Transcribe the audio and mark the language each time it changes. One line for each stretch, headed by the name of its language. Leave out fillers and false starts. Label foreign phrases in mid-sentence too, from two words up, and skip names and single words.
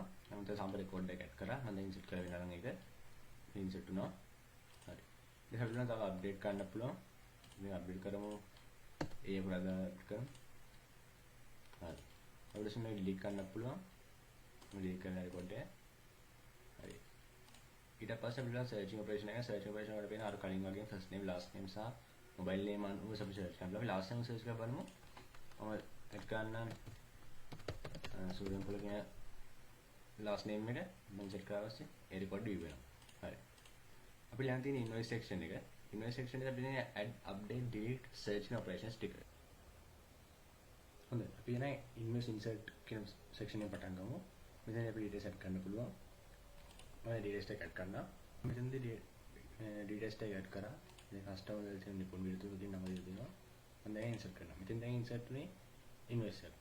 Sinhala: මම දැන්
English: sample record
Sinhala: එක add කරා. මම දැන් insert කරලා පෙන්නනවා ඒක. insert වුණා. හරි. දැන් අපිට තව update කරන්න පුළුවන්. මේ update කරමු. ඒ පුරාදා කරමු. හරි. අපිට මේ delete කරන්න පුළුවන්. delete කරන report එක. හරි. ඊට පස්සේ අපිට
English: searching operation
Sinhala: එක
English: searching operation
Sinhala: වලට පේන අර කලින් වගේ
English: first name last name
Sinhala: සහ
English: mobile name
Sinhala: අනුව අපි search කරනවා. අපි
English: last name
Sinhala: search කරලා බලමු. මම add කරන්න සූර්යන් පොළ කියන
English: last name
Sinhala: එක මම set කරලා පස්සේ ඒ
English: report view
Sinhala: වෙනවා. හරි. අපි ළඟ තියෙන
English: invoice section
Sinhala: එක.
English: invoice section
Sinhala: එකේ අපිට
English: add update delete searching operations
Sinhala: ටික. හොඳයි. අපි එන
English: invoice insert
Sinhala: කියන section එක පටන් ගමු. මෙතන අපි details add කරන්න පුළුවන්. මම details එක add කරනවා. මෙතනදී details එක add කරා. මේ customer වල තියෙන නිපුණ විරුතුරු කියන නම දෙනවා. මම දැන් insert කරනවා. මෙතෙන් දැන් insert උනේ invoice එක.